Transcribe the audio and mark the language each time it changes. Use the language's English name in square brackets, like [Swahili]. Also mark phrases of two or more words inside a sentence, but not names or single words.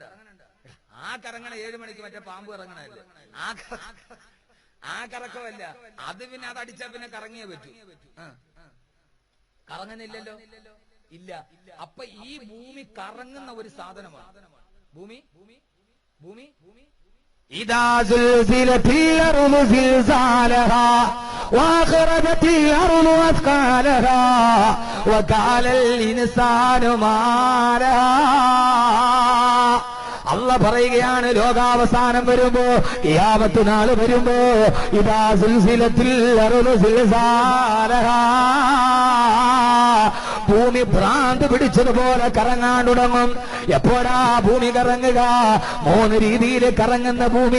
[Malayalam] ആ കറങ്ങണ 7 മണിക്ക് മറ്റേ പാമ്പ് ഇറങ്ങണല്ലേ, ആ കറക്കമല്ല അത്. പിന്നെ അതടിച്ചാ പിന്നെ കറങ്ങിയേ പറ്റൂ. കറങ്ങുന്നില്ലല്ലോ, ഇല്ല. അപ്പൊ ഈ ഭൂമി കറങ്ങുന്ന ഒരു സാധനമാണ്. ഭൂമി [Arabic] إذا زلزلت الأرض زلزالها وأخرجت الأرض أثقالها وقال الإنسان ما لها. [Malayalam] അള്ള പറയുകയാണ്, ലോകാവസാനം വരുമ്പോ, ഖിയാമത്ത് നാൾ വരുമ്പോ, [Arabic] إذا زلزلت الأرض زلزالها, [Malayalam] ഭൂമി ഭ്രാന്ത് പിടിച്ചതുപോലെ കറങ്ങാൻ തുടങ്ങും. എപ്പോഴാ ഭൂമി കറങ്ങുക? 3 രീതിയിൽ കറങ്ങുന്ന ഭൂമി.